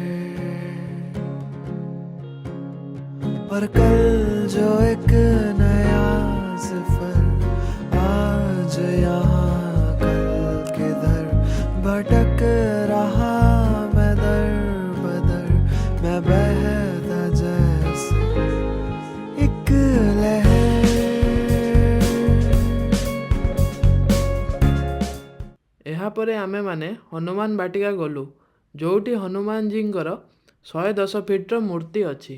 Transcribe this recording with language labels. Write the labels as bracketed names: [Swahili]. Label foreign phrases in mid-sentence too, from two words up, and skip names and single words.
[Hindi] पर कल जो एक नया सफर आज यहाँ कल किधर भटक रहा मैं दर बदर, मैं बहता जैसे एक लहर। [Odia] ଏହା ପରେ ଆମେମାନେ ହନୁମାନ ବାଟିକା ଗଲୁ, ଯୋଉଠି ହନୁମାନଜୀଙ୍କର 110 ଫିଟର ମୂର୍ତ୍ତି ଅଛି।